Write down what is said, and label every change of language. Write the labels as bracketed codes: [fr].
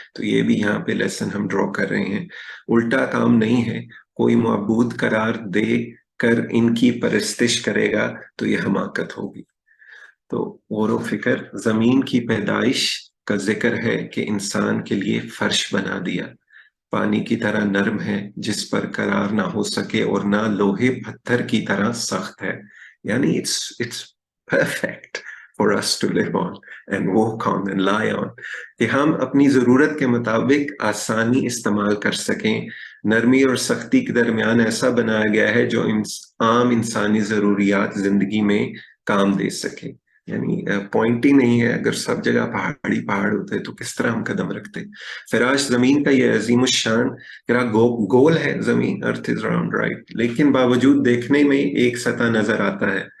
[ur] تو یہ بھی یہاں پہ لیسن ہم ڈرا کر رہے ہیں. الٹا کام نہیں ہے، کوئی معبود قرار دے کر ان کی پرستش کرے گا تو یہ حماقت ہوگی. تو غور و فکر، زمین کی پیدائش کا ذکر ہے کہ انسان کے لیے فرش بنا دیا، پانی کی طرح نرم ہے، جس پر قرار نہ ہو سکے، اور نہ لوہے پتھر کی طرح سخت ہے. [en] یعنی it's perfect for us to live on and walk on and lie on، [ur] کہ ہم اپنی ضرورت کے مطابق آسانی استعمال کر سکیں. نرمی اور سختی کے درمیان ایسا بنایا گیا ہے جو عام انسانی ضروریات زندگی میں کام دے سکے. یعنی پوائنٹ ہی نہیں ہے، اگر سب جگہ پہاڑی پہاڑ ہوتے تو کس طرح ہم قدم رکھتے. فراش زمین کا یہ عظیم الشان گول ہے، زمین [en] earth is round, [ur] رائٹ، لیکن باوجود دیکھنے میں ایک سطح نظر آتا ہے.